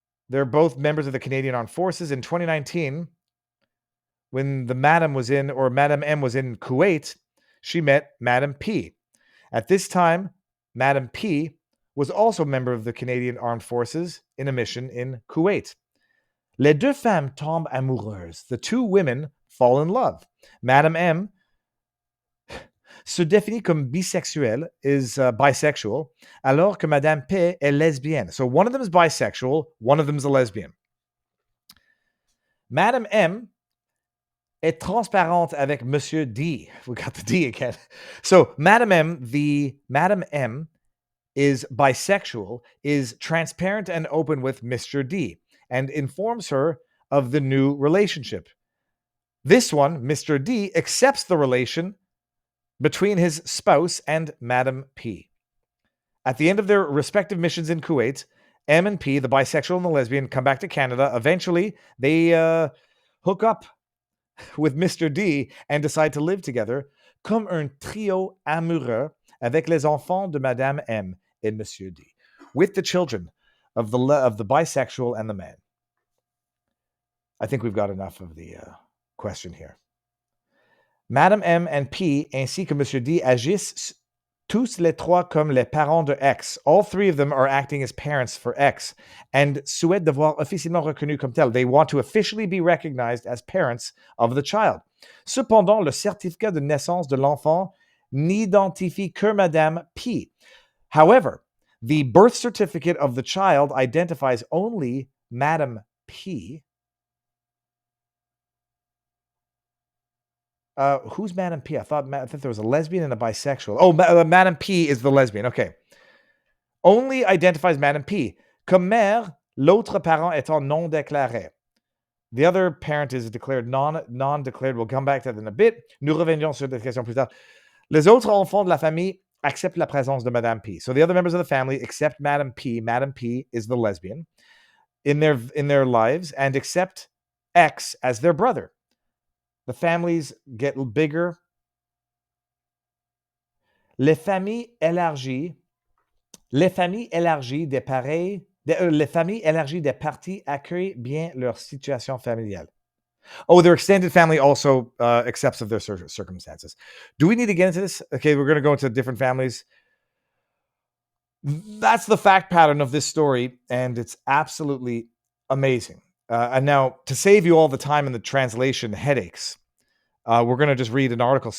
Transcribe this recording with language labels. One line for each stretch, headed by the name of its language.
English: They're both members of the Canadian Armed Forces. In 2019, when Madame M was in Kuwait, she met Madame P. At this time, Madame P was also a member of the Canadian Armed Forces in a mission in Kuwait.
French: Les deux femmes tombent amoureuses.
English: The 2 women fall in love.
French: Madame M se définit comme bisexuelle,
English: is bisexual,
French: alors que Madame P est lesbienne.
English: So one of them is bisexual, one of them is a lesbian.
French: Madame M est transparente avec Monsieur D.
English: We got the D again. So Madame M is bisexual, is transparent and open with Mr. D, and informs her of the new relationship. This one, Mr. D, accepts the relation between his spouse and Madame P. At the end of their respective missions in Kuwait, M and P, the bisexual and the lesbian, come back to Canada. Eventually, they hook up with Mr. D and decide to live together
French: comme un trio amoureux avec les enfants de Madame M et Monsieur D,
English: with the children of the bisexual and the man. I think we've got enough of the question here.
French: Madame M and P ainsi que Monsieur D agissent tous les trois comme les parents de X.
English: All 3 of them are acting as parents for X and
French: souhaitent devoir officiellement reconnu comme tel.
English: They want to officially be recognized as parents of the child.
French: Cependant, le certificat de naissance de l'enfant n'identifie que Madame P.
English: However, the birth certificate of the child identifies only Madame P. Who's Madame P? I thought there was a lesbian and a bisexual. Oh, Madame P is the lesbian. Okay. Only identifies Madame P.
French: Comme mère, l'autre parent étant non déclaré.
English: The other parent is declared non-declared. We'll come back to that in a bit.
French: Nous reviendrons sur cette question plus tard. Les autres enfants de la famille acceptent la présence de Madame P.
English: So the other members of the family accept Madame P. Madame P is the lesbian in their lives and accept X as their brother. The families get bigger.
French: Les familles élargies des parties accueillent bien leur situation familiale.
English: Oh, their extended family also accepts of their circumstances. Do we need to get into this? Okay, we're going to go into different families. That's the fact pattern of this story, and it's absolutely amazing. And now, to save you all the time in the translation headaches, we're going to just read an article.